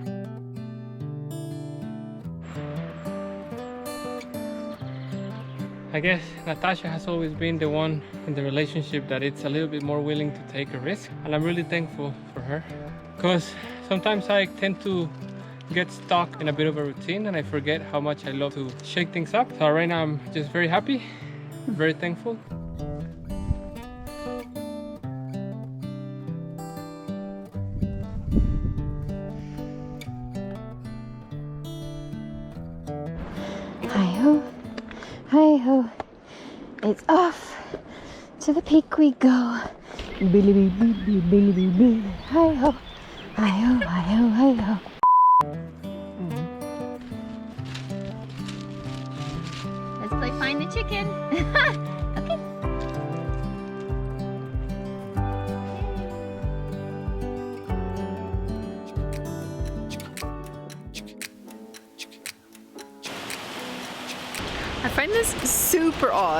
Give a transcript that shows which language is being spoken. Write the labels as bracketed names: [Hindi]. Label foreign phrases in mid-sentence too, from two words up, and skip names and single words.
[English] Hi guess Natasha has always been the one in the relationship that it's a little bit more willing to take a risk, and I'm really thankful for her, because sometimes I tend to get stuck in a bit of a routine and I forget how much I love to shake things up. So right now I'm just very happy, very thankful. Hi-ho, hi-ho, it's off to the peak we go. Hi-ho, hi-ho, hi-ho, hi-ho. Let's play find the chicken. Okay. I find this super odd.